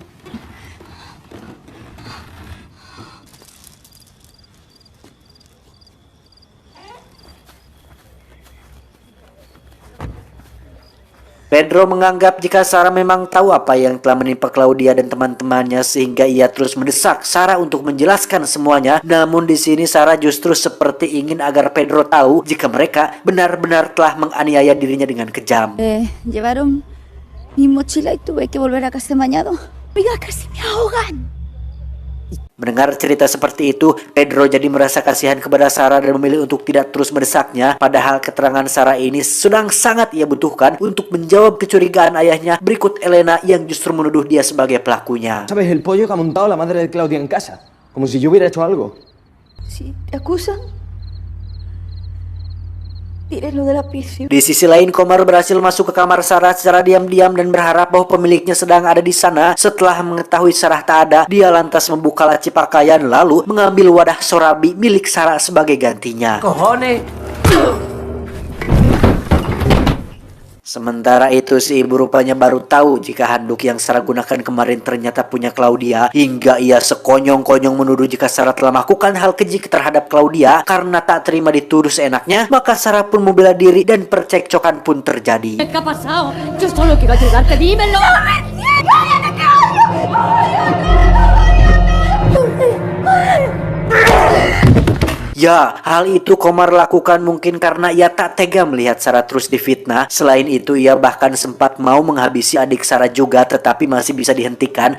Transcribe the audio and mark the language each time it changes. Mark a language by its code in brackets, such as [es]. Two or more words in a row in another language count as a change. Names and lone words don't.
[id] Pedro menganggap jika Sarah memang tahu apa yang telah menimpa Claudia dan teman-temannya, sehingga ia terus mendesak Sarah untuk menjelaskan semuanya. Namun di sini Sarah justru seperti ingin agar Pedro tahu jika mereka benar-benar telah menganiaya dirinya dengan kejam. [es] Llevaron mi mochila y tuve que volver a casa bañado. Oiga, casi me ahogan. [id] Mendengar cerita seperti itu, Pedro jadi merasa kasihan kepada Sarah dan memilih untuk tidak terus mendesaknya. Padahal keterangan Sarah ini sedang sangat ia butuhkan untuk menjawab kecurigaan ayahnya berikut Elena yang justru menuduh dia sebagai pelakunya. [es] ¿Sabes el pollo que ha montado la madre de Claudia en casa? Como si yo hubiera hecho algo. Si te acusan, tírenlo de la prisión. [id] Di sisi lain, Komar berhasil masuk ke kamar Sarah secara diam-diam dan berharap bahwa pemiliknya sedang ada di sana. Setelah mengetahui Sarah tak ada, dia lantas membuka laci pakaian lalu mengambil wadah sorabi milik Sarah sebagai gantinya. [es] Cojones. [id] Sementara itu si ibu rupanya baru tahu jika handuk yang Sarah gunakan kemarin ternyata punya Claudia, hingga ia sekonyong-konyong menuduh jika Sarah telah melakukan hal keji terhadap Claudia. Karena tak terima dituduh seenaknya, maka Sarah pun membela diri dan percekcokan pun terjadi. [es] ¿Qué ha pasado? Yo solo quiero ayudarte, dímelo. [id] Ya, hal itu Komar lakukan mungkin karena ia tak tega melihat Sarah terus difitnah. Selain itu, ia bahkan sempat mau menghabisi adik Sarah juga, tetapi masih bisa dihentikan.